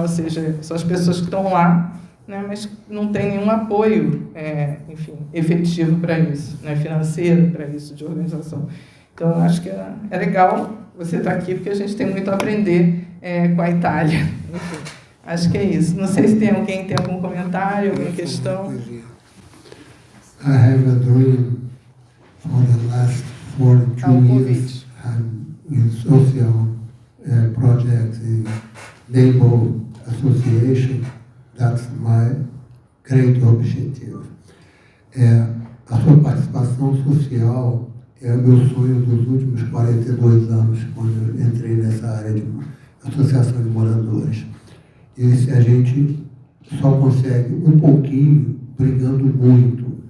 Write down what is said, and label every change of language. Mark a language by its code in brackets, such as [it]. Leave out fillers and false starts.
[pt] Ou seja, são as pessoas que estão lá, né, mas não tem nenhum apoio, efetivo para isso, né, financeiro para isso, de organização. Então, eu acho que é legal você estar aqui, porque a gente tem muito a aprender com a Itália. Enfim, acho que é isso. Não sei se tem alguém que tem algum comentário, alguma questão. [en] I have a dream for the last 42 years. I'm in social projects in Neighbor Association. That's my great objective. [pt] A sua participação social é o meu sonho dos últimos 42 anos, quando eu entrei nessa área de associação de moradores. E a gente só consegue um pouquinho brigando muito.